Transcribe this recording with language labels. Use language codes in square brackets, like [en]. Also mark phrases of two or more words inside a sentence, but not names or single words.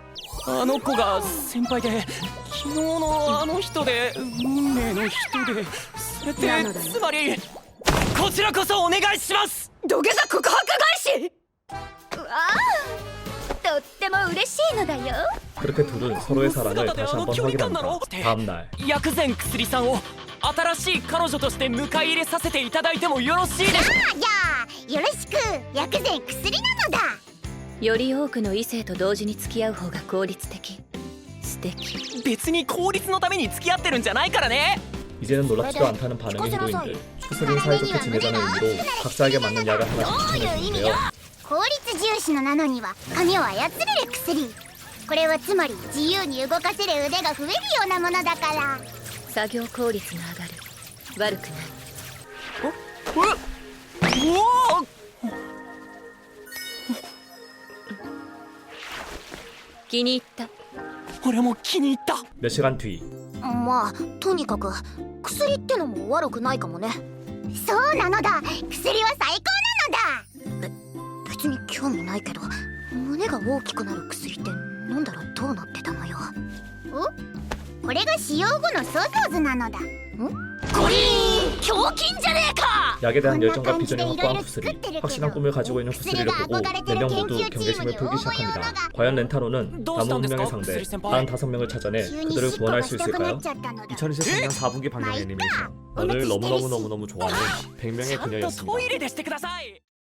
[ja] あの子が先輩で、昨日のあの人で運命の人で、それってつまりこちらこそお願いします。土下座告白返し。わあ、とっても嬉しいのだよ。 [ko] 그렇게 둘은 서로의 사랑을 다시 한번 확인합니다. 다음 날 [ja] 薬膳薬さんを新しい彼女として迎え入れさせていただいてもよろしいですか。じゃあよろしく。薬膳薬なのだ。より多くの異性と同時に付き合う方が効率的。素敵。別に効率のために付き合ってるんじゃないからね。 [ko] 이제는 놀랍지도 않다는 반응의 인도인들. 쿠스리는 사이좋게 지내자는 의미로 각자에게 맞는 약을 하나씩 추천해주는데요. [ja] 効率重視のなのには髪を操れる薬。これはつまり自由に動かせる腕が増えるようなものだから。作業効率が上がる。悪くない。おお。気に入った。俺も気に入った。 [ko] 몇 시간 뒤. [ja] まあとにかく薬ってのも悪くないかもね。そうなのだ。薬は最高なのだ。別に興味ないけど、胸が大きくなる薬って飲んだらどうなってたのよ。これが使用後の想像図なのだ。ゴリーンひょうきんじゃねえか。 [ko] 약에 대한 열정과 비전이 확고한 쿠스리, 확실한 꿈을 가지고 있는 쿠스리를 보고 4명 모두 경계심을 풀기 시작합니다. 과연 렌타로는 남은 운명의 상대 45명을 찾아내 그들을 구원할 수 있을까요? 2023년 4분기 방영 애니메이션 너를 너무너무너무너무 좋아하는 100명의 [ja] ちゃんと [ko] 그녀였습니다. [ja] トイレでしてください